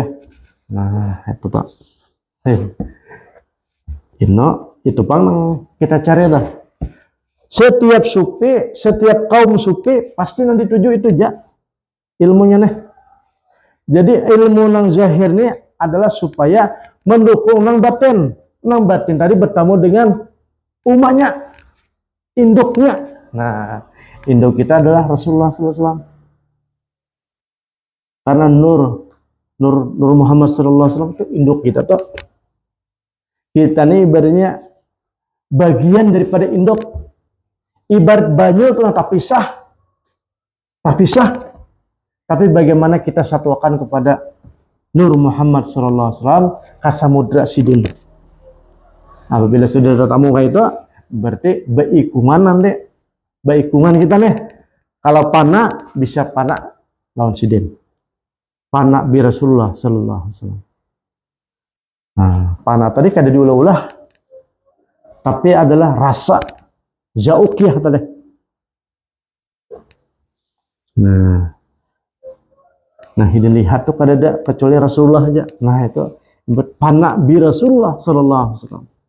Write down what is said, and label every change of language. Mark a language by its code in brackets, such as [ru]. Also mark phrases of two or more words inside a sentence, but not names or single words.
[bjn] Nah, itu Pak. Itu Pak kita cari dah. Setiap sufi, setiap kaum sufi pasti nanti tuju itu ja ilmunya nih. Jadi ilmu nang zahir ini adalah supaya mendukung nang batin. Nang batin tadi bertemu dengan umatnya, induknya. Nah, induk kita adalah Rasulullah SAW. Karena Nur Muhammad SAW itu induk kita tuh. Kita nih ibaratnya bagian daripada induk. Ibarat banyu itu tak pisah. Tapi bagaimana kita satukan kepada Nur Muhammad SAW kasamudra sidin. Apabila sudah ketemu kayak itu, berarti beikungan deh. Beikungan kita nih. Kalau pana bisa pana lawan sidin. Pana [ar] برسول الله صلى الله عليه وسلم. [bjn] Nah, pana tadi kada diulah-ulah. Tapi adalah rasa zaukiyah tadi. Nah, hidin lihat tuh kada ada kecuali Rasulullah aja. Nah, itu pana [ar] برسول الله صلى الله عليه وسلم.